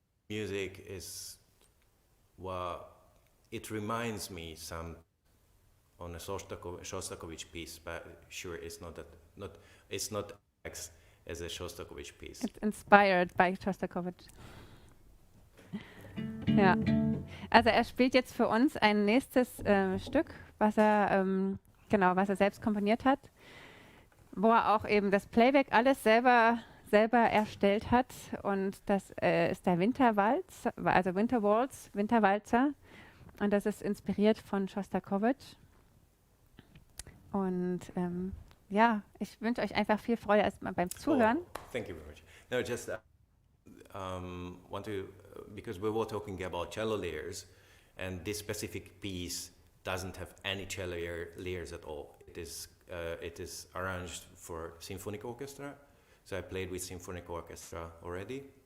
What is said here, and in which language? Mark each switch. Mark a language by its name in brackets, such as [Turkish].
[English] Music is, well, it reminds me some on a Shostakovich piece, but sure, it's not as a Shostakovich piece. It's inspired by Shostakovich. [German] Ja, also er spielt jetzt für uns ein nächstes Stück, was er selbst komponiert hat, wo er auch eben das Playback alles selber erstellt hat, und das ist der Winterwalz, also Winterwalzer, und das ist inspiriert von Shostakovich. Und ja, ich wünsche euch einfach viel Freude erstmal beim Zuhören. [English] Oh, thank you very much. No, just want to, because we were talking about cello layers, and this specific piece doesn't have any cello layers at all. It is arranged for symphonic orchestra, so I played with symphonic orchestra already.